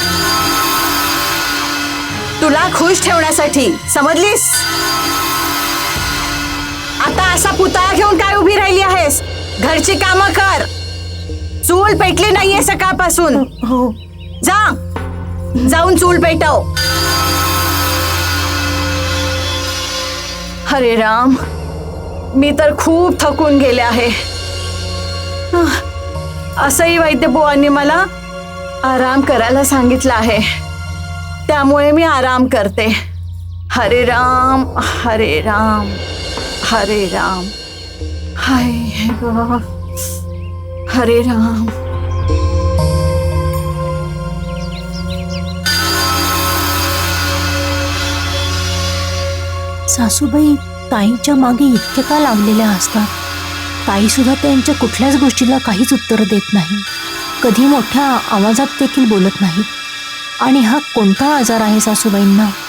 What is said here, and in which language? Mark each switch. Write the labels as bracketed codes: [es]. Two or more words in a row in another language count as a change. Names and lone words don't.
[mr] तुला खुश ठेवण्यासाठी, समजलीस? आता असा पुतळा घेऊन काय उभी राहिली आहेस? घरची कामं कर. चूल पेटली नाहीये सकाळपासून. हो. जाऊन चूल पेटव. हरे राम, मी तर खूप थकून गेले आहे. असंही वैद्यबुवांनी मला आराम करायला सांगितलं आहे, त्यामुळे मी आराम करते. हरे राम हरे राम हरे राम. हाय ग, हरे राम. सासूबाई ताईच्या मागे इतके का लागलेल्या असतात? ताई सुद्धा त्यांच्या कुठल्याच गोष्टीला काहीच उत्तर देत नाही. कधी मोठ्या आवाजात देखील बोलत नाही. आणि हा कोणता आजार आहे सासूबाईंना?